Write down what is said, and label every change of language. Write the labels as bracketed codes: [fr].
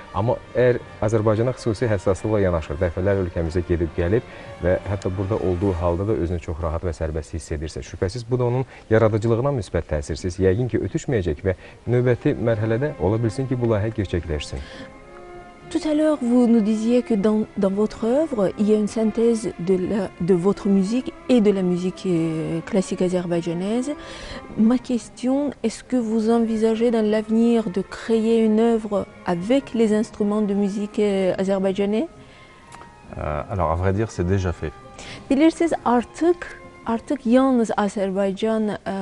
[az] Amma əgər Azərbaycana xüsusi həssaslıqla yanaşır, dəfələr ölkəmizə gedib gəlib və hətta burada olduğu halda da özünü çox rahat və sərbəst hiss edirsə, şübhəsiz bu da onun yaradıcılığına müsbət təsirsiz, yəqin ki, ötüşməyəcək və növbəti mərhələdə ola bilsin ki, bu layihə gerçəkləşsin. [fr] Tout à l'heure, vous nous disiez que dans votre œuvre, il y a une synthèse de votre musique et de la musique classique azerbaïdjanaise. Ma question, est-ce que vous envisagez dans l'avenir de créer une œuvre avec les instruments de musique azerbaïdjanais? Alors, à vrai dire, c'est déjà fait. [az] Bilirsiniz, artıq yalnız Azərbaycan